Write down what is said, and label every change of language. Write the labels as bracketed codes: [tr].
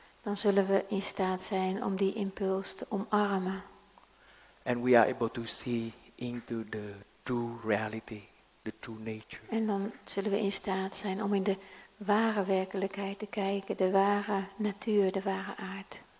[nl] dan zullen we in staat zijn om die impuls te omarmen. [en] And we are able to see into the true reality, the true nature. [nl] En dan zullen we in staat zijn om in de ware werkelijkheid te kijken, de ware natuur, de ware aard.